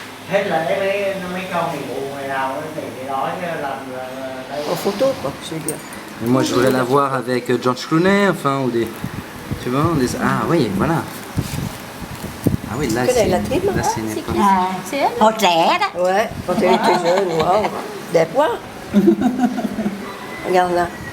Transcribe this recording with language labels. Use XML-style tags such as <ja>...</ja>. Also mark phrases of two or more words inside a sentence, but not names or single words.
<vi>Hết lễ mấy con thì bù ngày nào thì đó chứ làm đây.</vi> <fr>En photo, quoi, je veux dire. Moi, je voudrais la voir avec George Clooney, enfin, ou des... Tu vois, des... Ah oui, voilà. Ah oui, là,</fr> <vi>Cái này</vi> <fr>c'est...</fr> <vi>là thiếp Là, đó.</vi> <fr>c'est une époque. C'est elle?</fr> <vi>Hồi trẻ đó.</vi> <fr>Ouais, quand elle était jeune, waouh,</fr> <vi>đẹp quá.</vi> <fr>Regarde là.</fr>